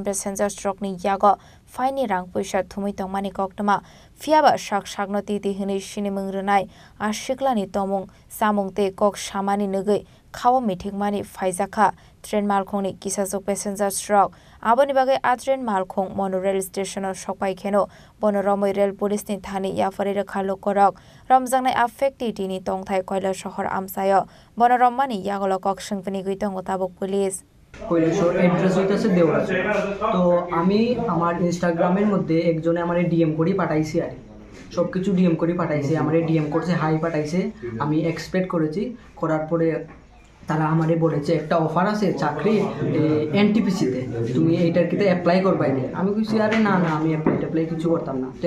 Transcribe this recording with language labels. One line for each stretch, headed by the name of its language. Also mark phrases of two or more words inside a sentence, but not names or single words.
Kok Borok: passengers rokni yaga faini rang puisa thomai tongmani koktama fiaba Shakshagno titi hini shini mungrunai ashiklani tomung samungte kok shamani nugai khawa mithikmani faizakha train malkhongni kisajok passengers rok aboni bagai a train malkhong
English: monorail station
Kok Borok: o sokpai kheno bonoromoi
English: rail police
Kok Borok: ni thani yafari rakha lokorok ramjangnai affected ni tongthai koila shahar amsayo bonoromani yagolo kok singpani guitong tabok police
Bangla: কৈলাসর অ্যাড্রেস হইতাছে দেওরা তো আমি আমার ইনস্টাগ্রামের মধ্যে একজনে আমারে ডিএম করি পাঠাইছি আর সবকিছু ডিএম করি পাঠাইছে আমারে ডিএম করছে হাই পাঠাইছে আমি এক্সপেক্ট করেছি করার পরে তারা আমারে বলেছে একটা অফার আছে চাকরি এনটিপিসিতে তুমি এইটার কিতে অ্যাপ্লাই করবাই না আমি কইছি আরে না না আমি অ্যাপ্লাই কিছু করতাম না তো